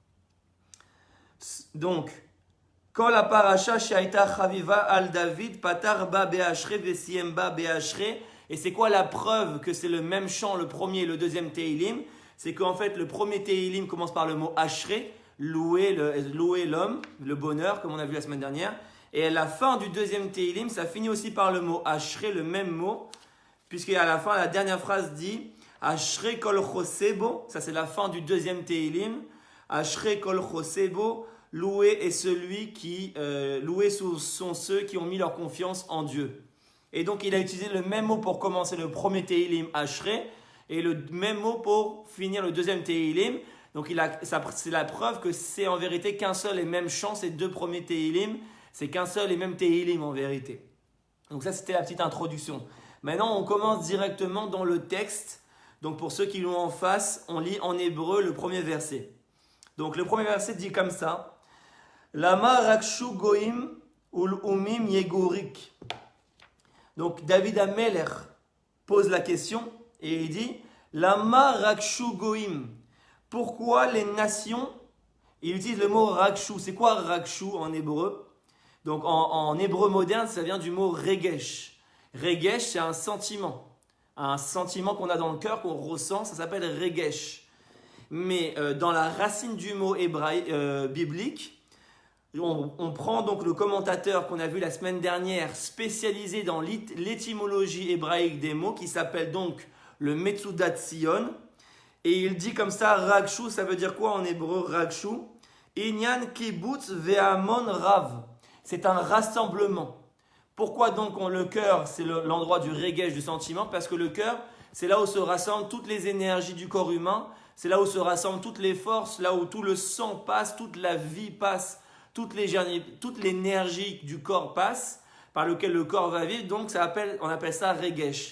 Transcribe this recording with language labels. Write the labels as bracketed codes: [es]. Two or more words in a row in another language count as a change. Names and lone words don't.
[fr] Donc, quand la [he] פרשה שהייתה חביבה על דוד פתח בה באשרי וסיים בה באשרי, [fr] et c'est quoi la preuve que c'est le même chant, le premier et le deuxième Teilim? C'est qu'en fait le premier Teilim commence par le mot ashre, louer l'homme, le bonheur, comme on a vu la semaine dernière. Et à la fin du deuxième Teilim, ça finit aussi par le mot ashre, le même mot, puisqu'à la fin, la dernière phrase dit [he] אשרי כל חוסי בו, [fr] ça c'est la fin du deuxième Teilim. [he] אשרי כל חוסי בו, [fr] loué est celui qui, loués sont ceux qui ont mis leur confiance en Dieu. Et donc il a utilisé le même mot pour commencer le premier Teilim, ashre, et le même mot pour finir le deuxième Teilim. Donc c'est la preuve que c'est en vérité qu'un seul et même chant, ces deux premiers Teilim, c'est qu'un seul et même Teilim en vérité. Donc ça c'était la petite introduction. Maintenant on commence directement dans le texte. Donc pour ceux qui l'ont en face, on lit en hébreu le premier verset. Donc le premier verset dit comme ça. [he] למה רגשו גוים ולאמים יהגו ריק. [fr] Donc David Ameler pose la question et il dit [he] למה רגשו גוים. [fr] Pourquoi les nations, il utilise le mot rakshu. C'est quoi rakshu en hébreu? Donc en hébreu moderne, ça vient du mot regesh. Regesh, c'est un sentiment. Un sentiment qu'on a dans le cœur, qu'on ressent, ça s'appelle regesh. Mais dans la racine du mot biblique, on prend donc le commentateur qu'on a vu la semaine dernière, spécialisé dans l'étymologie hébraïque des mots, qui s'appelle donc le Metsudat Sion, et il dit comme ça, Rakshu, ça veut dire quoi en hébreu, Rakshu? [he] ענין קיבוץ והמון רב. [fr] C'est un rassemblement. Pourquoi donc le cœur, c'est l'endroit du regesh, du sentiment? Parce que le cœur, c'est là où se rassemblent toutes les énergies du corps humain, c'est là où se rassemblent toutes les forces, là où tout le sang passe, toute la vie passe, toute l'énergie du corps passe, par lequel le corps va vivre, donc on appelle ça regesh.